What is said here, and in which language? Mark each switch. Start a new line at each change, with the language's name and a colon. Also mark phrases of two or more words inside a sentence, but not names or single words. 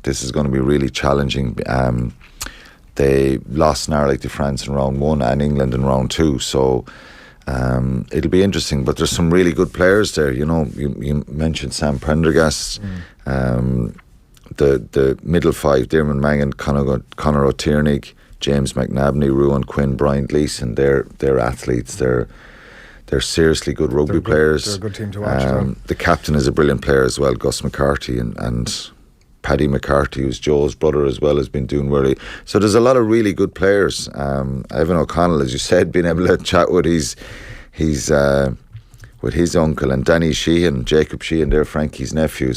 English: This is going to be really challenging. They lost narrowly to France in round 1 and England in round 2, so it'll be interesting. But there's some really good players there. You know, you mentioned Sam Prendergast, the middle 5, Diarmuid Mangan, Conor O'Tiernig, James McNabney, Ruan Quinn, Brian Gleeson. They're athletes. They're seriously good rugby players. They're a good team to watch. The captain is a brilliant player as well, Gus McCarthy, and Paddy McCarthy, who's Joe's brother as well, has been doing really. So there's a lot of really good players. Evan O'Connell, as you said, being able to chat with with his uncle, and Danny Sheehan, Jacob Sheehan, they're Frankie's nephews.